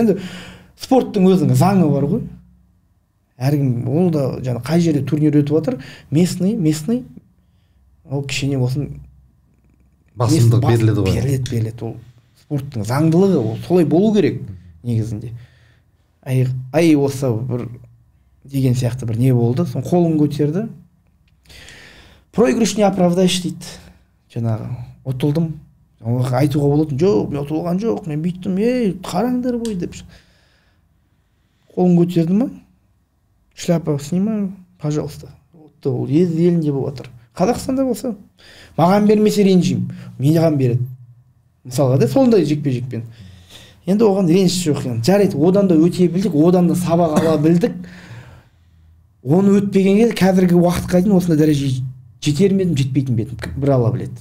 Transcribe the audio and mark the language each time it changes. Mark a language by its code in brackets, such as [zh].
[kk] Енді спорттың өзінің заңы бар ғой. Әркім ол да жаңа қай жерде турнир өтіп жатыр, местный ол кішкене болсын басымдық беріледі ғой. Беріледі. Ол спорттың заңдылығы, ол солай болу керек негізінде. Ай осы бір деген сияқты бір не болды, сон қолын көтерді. [ru] Проигрыш не оправдаешь [kk] дейді. Жаңағы ұтылдым. Айтуға болатын, жоқ, мен ұтылған жоқ, мен бүйттім, қараңдар ғой деп. Қолын көтерді ма? [ru] Шляпа снимаю, пожалуйста. [kk] Ол елінде болып жатыр. Қазақстанда болса, маған бермесе ренжимін, маған береді. Мысалға да сондай жекпе-жекпен. Енді оған реніш жоқ. Жарайды, одан да өте білдік, одан да сабақ ала білдік. Оны өтпегенге қазіргі уақытқа дейін осындай дәреже жетер ме едім, жетпейтін бе едім, бір Алла біледі.